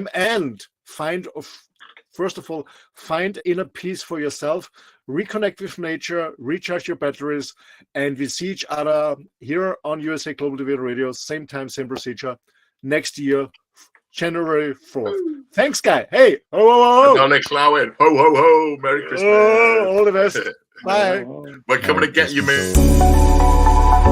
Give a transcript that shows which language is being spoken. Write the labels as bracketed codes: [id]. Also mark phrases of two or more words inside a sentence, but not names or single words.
[en] Have a peaceful time, and find first of all, find inner peace for yourself, reconnect with nature, recharge your batteries, and we see each other here on USA Global TV and Radio, same time, same procedure, next year, January 4th. Thanks, Guy. Hey, ho, ho, ho, ho. Until next Lowin. Ho, ho, ho. Merry Christmas. Oh, all the best. Bye. We're coming to get you, man.